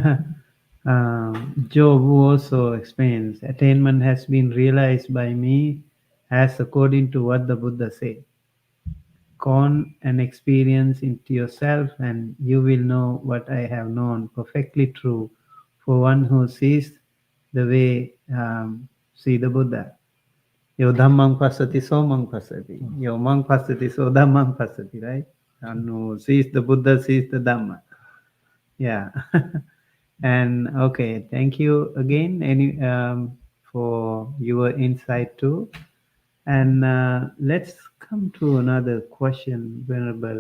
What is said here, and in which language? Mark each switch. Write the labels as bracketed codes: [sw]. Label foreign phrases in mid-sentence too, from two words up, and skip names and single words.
[en] Job also explains, attainment has been realized by me as according to what the Buddha said. Con and experience into yourself, and you will know what I have known, perfectly true for one who sees the way see the Buddha. [pi] Yo dhammam pasati so mang pasati. Yo mang pasati so dhammam pasati, [en] right? One who sees the Buddha sees the Dhamma. Yeah. And okay, thank you again for your insight too. And let's come to another question, Venerable.